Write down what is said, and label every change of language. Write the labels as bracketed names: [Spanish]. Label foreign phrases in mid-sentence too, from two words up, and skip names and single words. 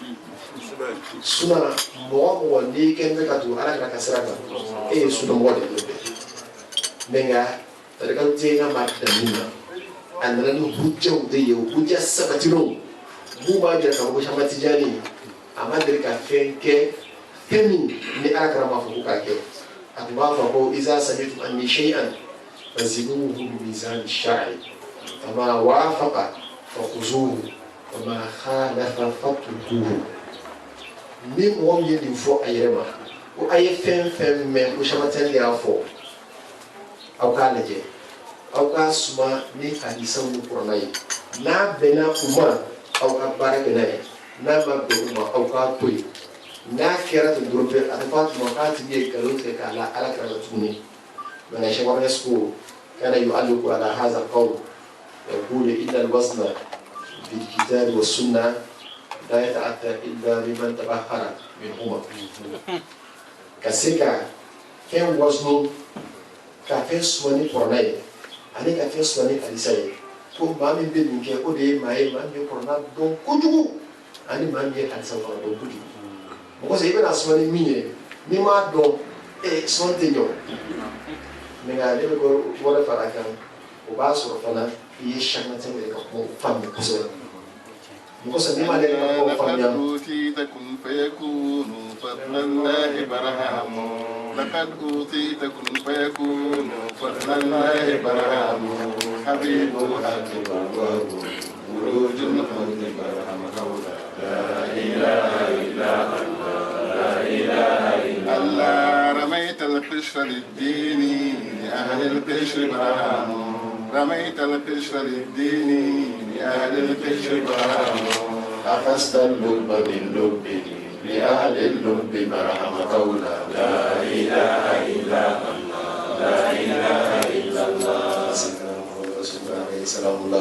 [Bambara] suna mɔgɔ o mɔgɔ n'i kɛlen bɛ ka tugu ala ka sira kan e ye sunamɔgɔ de ye mais nka tarikaw tɛ ka maa dan min na a nana ni hujjaw de ye o hujja sabatilenw mun b'a jira k'a fɔ ko Cheikh Tijani a ma deli ka fɛn kɛ fɛn min ni ala kɛra m'a fɔ ko k'a kɛ a tun b'a fɔ ko [Arabic] إذا سمعتم عني شيئا فزنوه بميزان الشرع فما وافق فخذوه وما خالف فاتركوه [Bambara] ni mɔgɔ min ye nin fɔ a yɛrɛ ma ko a ye fɛn fɛn mɛn ko Cheikh Tijani y'a fɔ aw k'a lajɛ aw k'a suma ni hadisaw ni kuranna ye n'a bɛnna u ma aw ka baara kɛ n'a ye n'a ma bɛn u ma aw k'a to yen n'a kɛra ten dɔrɔn a tɛ fɔ a tuma k'a tigi ye nkalon tigɛ k'a la ala kɛra tuguni mais Cheikh Wahnes ko [Arabic] كان يعلق على هذا القول يقول إن الوزن بالكتاب والسنة لا يتأتى إلا لمن تبحر منهما [Bambara] ka se ka fɛn wasno ka fɛn suma ni kuranna ye ani ka fɛn suma ni hadisa ye ko maa min bɛ nin kɛ o de ye maa ye maa min ye kuranna dɔn kojugu ani maa min ye hadisa fana dɔn kojugu mɔgɔ sɛ i bɛna suma ni min ye n'i m'a dɔn sɔn tɛ ɲɔ mais nka ne bɛ ko wɛrɛ fara kan o b'a sɔrɔ fana i ye Cheikh de ka kuma faamu kosɛbɛ mɔgɔ sɛ n'i m'ale ka kuma faamuya [Arabic] لقد أوتيت كن فيكون فضل الله برهام حبيب حبيب الله ولوج الحمد برهام قولا لا إله إلا الله لا إله إلا الله رميت القشر للدين لأهل القشر برهام رميت القشر للدين لأهل القشر برهام أخذت اللب باللب لأهل اللب مرحم قولا لا إله إلا الله لا إله إلا الله سلام الله.